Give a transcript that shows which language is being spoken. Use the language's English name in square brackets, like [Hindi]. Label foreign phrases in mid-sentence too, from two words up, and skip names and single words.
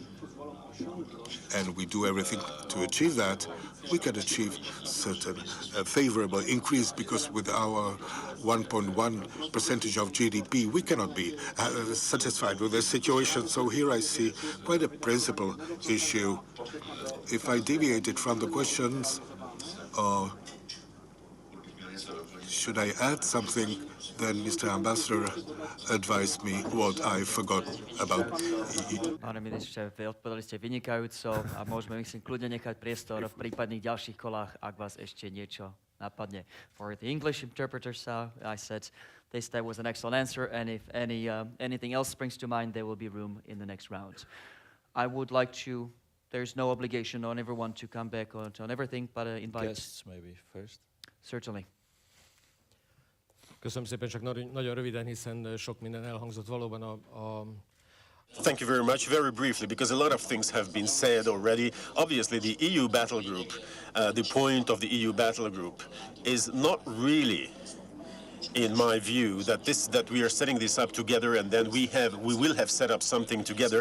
[English] and we do everything to achieve that, we can achieve certain favorable increase, because with our 1.1% of GDP, we cannot be satisfied with the situation. So here I see quite a principal issue. If I deviated from the questions, should I add something, then Mr. Ambassador advised me what I forgot about. [Czech] Pane ministře, [Slovak] vy odpovedali ste vynikajúco a môžeme, myslím, kľudne nechať priestor v prípadných ďalších kolách, ak vás ešte niečo napadne. [English] For the English interpreters, I said that was an excellent answer, and if anything else springs to mind, there will be room in the next round. I would like to, there's no obligation on everyone to come back on everything, but invite... Guests maybe first. Certainly. [Hungarian] Köszönöm szépen, csak nagyon röviden, hiszen sok minden elhangzott valóban [English] Thank you very much. Very briefly, because a lot of things have been said already. Obviously, the EU battle group, the point of the EU battle group is not really in my view, that we are setting this up together, and then we will have set up something together.